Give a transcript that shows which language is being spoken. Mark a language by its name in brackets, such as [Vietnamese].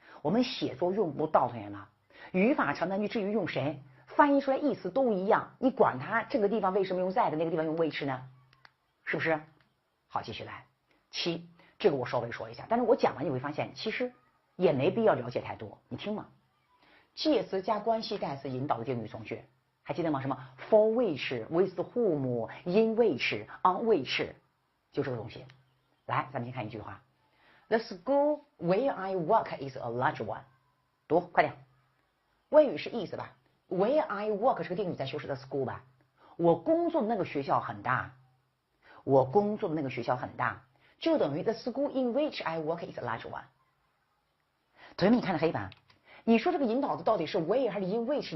[Chinese] 我们写作用不到，同学们，语法长短句至于用谁，翻译出来意思都一样，你管它这个地方为什么用 that， 那个地方用 which 呢？是不是？好，继续来。 7，这个我稍微说一下，但是我讲完你会发现，其实也没必要了解太多，你听嘛。介词加关系代词引导的定语从句，还记得吗？什么 for which、with whom、in which、on which， 就这个东西。来，咱们先看一句话 [English] ：The school where I work is a large one。 [Chinese] 读，快点。谓语是意思吧 ？ [English] Where I work [Chinese] 这个定语在修饰的 school 吧？我工作的那个学校很大，我工作的那个学校很大，就等于 [English] the school in which I work is a large one。 [Chinese] 同学们，你看这黑板，你说这个引导的到底是 where 还是 in which？